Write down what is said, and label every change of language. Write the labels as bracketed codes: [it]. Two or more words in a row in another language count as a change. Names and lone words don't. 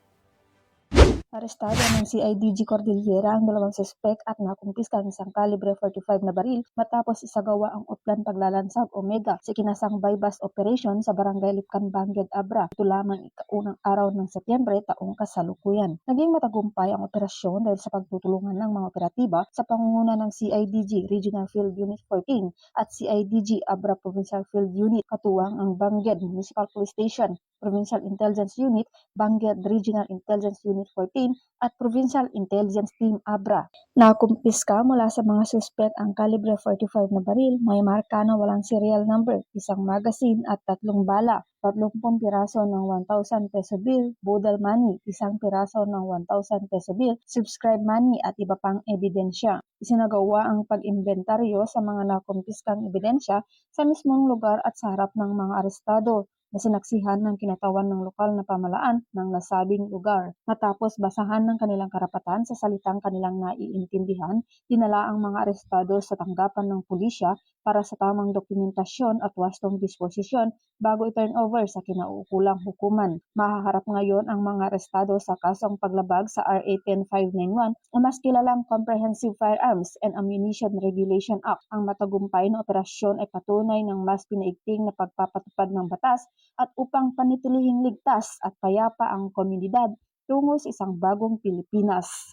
[tl] Arestado ng CIDG Cordillera ang 2 suspek at nakumpiska ang isang kalibre 45 na baril matapos isagawa ang Utlan Paglalansag Omega sa kinasang [en] bypass operation [tl] sa Barangay Lipcan, Bangged, Abra. Ito lamang ikaunang araw ng Setyembre taong kasalukuyan. Naging matagumpay ang operasyon dahil sa pagtutulungan ng mga operatiba sa pangunguna ng CIDG Regional Field Unit 14 at CIDG Abra Provincial Field Unit, katuwang ang Bangged Municipal Police Station, Provincial Intelligence Unit, Bangged Regional Intelligence Unit 14 at Provincial Intelligence Team Abra. Nakumpiska mula sa mga suspect ang kalibre 45 na baril, may marka na walang [en] serial number, [tl] isang magazine at 3 bala, 30 piraso ng 1,000 [en] peso bill, budal money, [tl] 1 piraso ng 1,000 [en] peso bill, subscribe money [tl] at iba pang ebidensya. Isinagawa ang pag-imbentaryo sa mga nakumpiskang ebidensya sa mismong lugar at sa harap ng mga arestado na sinaksihan ng kinatawan ng lokal na pamalaan ng nasabing lugar. Matapos basahan ng kanilang karapatan sa salitang kanilang naiintindihan, dinala ang mga arestado sa tanggapan ng pulisya para sa tamang dokumentasyon at wastong disposisyon bago i- [en] turn over [tl] sa kinauukulang hukuman. Mahaharap ngayon ang mga arestado sa kasong paglabag sa RA 10591 o mas kilalang Comprehensive Firearms and Ammunition Regulation Act. Ang matagumpay na operasyon ay patunay ng mas pinaigting na pagpapatupad ng batas at upang panitilihing ligtas at payapa ang komunidad tungo sa isang bagong Pilipinas.